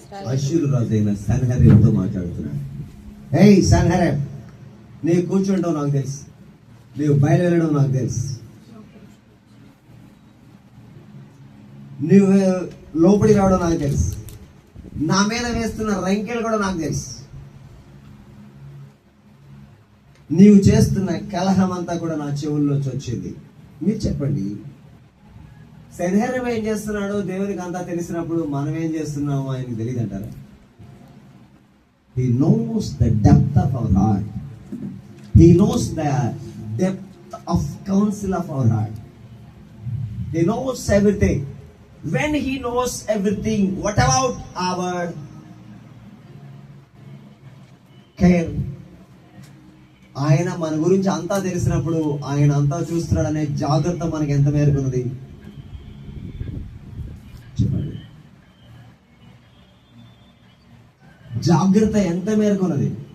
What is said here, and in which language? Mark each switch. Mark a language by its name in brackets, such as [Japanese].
[Telugu] అష్షూరు రాజు అయిన సన్హెరీబుతో మాట్లాడుతున్నాడు. ఏయ్ సన్హెరీబ్, నీవు కూర్చుంటావు నాకు తెలుసు, నీవు బయలు వెళ్ళడం నాకు తెలుసు, నువ్వు లోపలి రావడం నాకు తెలుసు, నా మీద వేస్తున్న రంకెలు కూడా నాకు తెలుసు, నీవు చేస్తున్న కలహం అంతా కూడా నా చెవుల్లోంచి వచ్చింది. మీరు చెప్పండి, సన్హెరీబు ఏం చేస్తున్నాడో దేవునికి అంతా తెలిసినప్పుడు మనం ఏం చేస్తున్నామో ఆయనకి తెలియదు అంటారా? [English] He knows the depth of our heart. He knows the depth of counsel of our heart. He knows everything. When he knows everything, what about our care? [Telugu] ఆయన మన గురించి అంతా తెలిసినప్పుడు ఆయన అంతా చూస్తున్నాడనే జాగ్రత్త మనకి ఎంత మేరకు ఉన్నది చెప్పండి. జాగ్రత్త ఎంత మేరకు ఉన్నది?